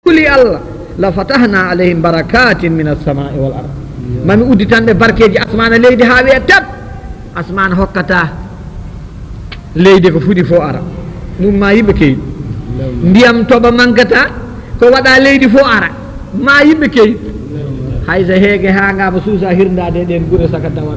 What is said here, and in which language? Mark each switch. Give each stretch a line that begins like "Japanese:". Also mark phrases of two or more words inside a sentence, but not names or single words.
Fula: kuuli Allah
Arabic: لفتحنا عليهم بركات من السماء والأرض
Fula: mami udditanɓe barkeji asmana leydi ha wiya tab asmana hokkata leydi ko fuɗi fo ara ɗum ma yimɓe kewi ndiyam toɓa mankata ko waɗa leydi fo ara ma yimɓe kewi hayso heege hangama suusa hirdade ɗen guure saka dawa